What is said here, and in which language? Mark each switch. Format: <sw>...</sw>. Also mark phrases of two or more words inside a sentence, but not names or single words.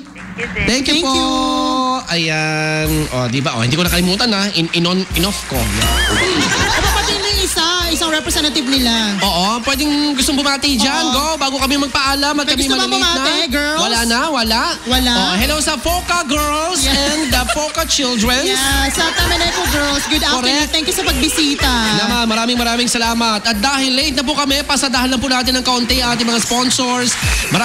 <en>Thank you Thank</en> <tl>po.</tl> <en>you.</en> <tl>Ayan. O, di ba? O, hindi ko nakalimutan na. In-off ko. Kapatid ng isang representative nila. Oo, pwedeng gustong bumati dyan. Go, bago kami magpaalam at May kami gusto ba malilate na. bumati, girls? Wala na, wala. Wala?</tl> <en>Oh, hello</en> <tl>sa Foca Girls and the Foca Children. Yeah, sa Tameneco Girls,</tl> <en>good afternoon.</en> <tl>Correct.</tl> <en>Thank you</en> <tl>sa pagbisita. Naman, maraming salamat. At dahil late na po kami, pasadahan lang po natin ng kaunti ang ating mga sponsors.</tl>